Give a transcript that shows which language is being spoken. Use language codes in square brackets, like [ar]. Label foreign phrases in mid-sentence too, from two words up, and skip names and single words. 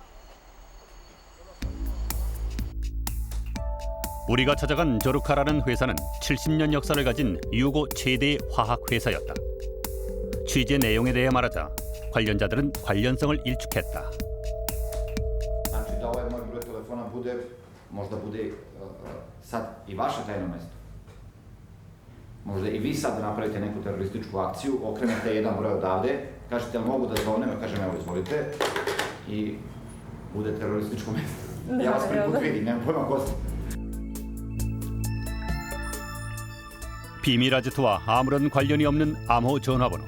[ko] 우리가 찾아간 조르카라는 회사는 70년 역사를 가진 유고 최대의 화학 회사였다. 취재 내용에 대해 말하자 관련자들은 관련성을 일축했다. [sr] možda bude sad i vaše tajno mesto. Možda i vi sad napravite neku terorističku akciju, okrenete jedan broj odavde, kažete jel mogu da zovnem, kažem evo izvolite i bude terorističko mesto. Ja vas prvi put vidim, nemam pojma ko ste. [ko] 비밀 아지트와 아무런 관련이 없는 암호 전화번호.